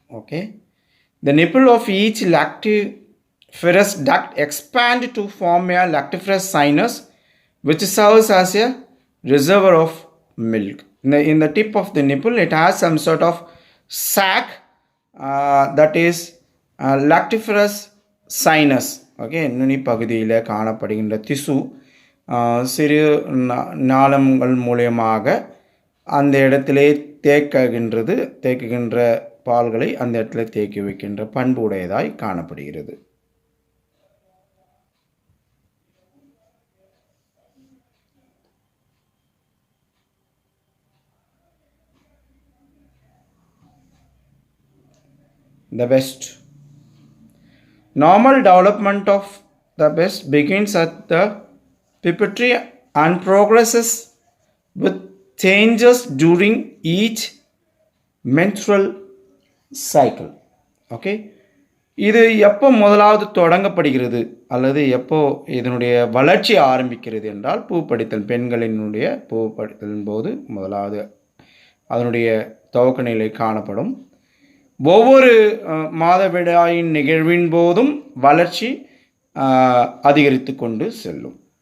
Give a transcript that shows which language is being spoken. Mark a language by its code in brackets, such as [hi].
[en] Okay, the nipple of each lactiferous duct expand to form a lactiferous sinus which serves as a reservoir of milk. In the tip of the nipple it has some sort of sac that is lactiferous sinus. [ta] Okay, நுனி பகுதியில் காணப்படுகின்ற திசு சிறு நாளங்கள் மூலியமாக அந்த இடத்திலே தேக்குகின்ற பால்களை அந்த இடத்துல தேக்கி வைக்கின்ற பண்பு உடையதாய் காணப்படுகிறது. [en] the breast. Normal development of the breast begins at the pituitary and progresses with changes during each menstrual cycle. [ta] Okay, இது எப்போ முதலாவது தொடங்கப்படுகிறது அல்லது எப்போ இதனுடைய வளர்ச்சி ஆரம்பிக்கிறது என்றால் பூப்படித்தல், பெண்களினுடைய பூப்படித்தலின் போது முதலாவது அதனுடைய துவக்க நிலை காணப்படும். ஒவ்வொரு மாதவிடாயின் நிகழ்வின் போதும் வளர்ச்சி அதிகரித்து கொண்டு செல்லும்.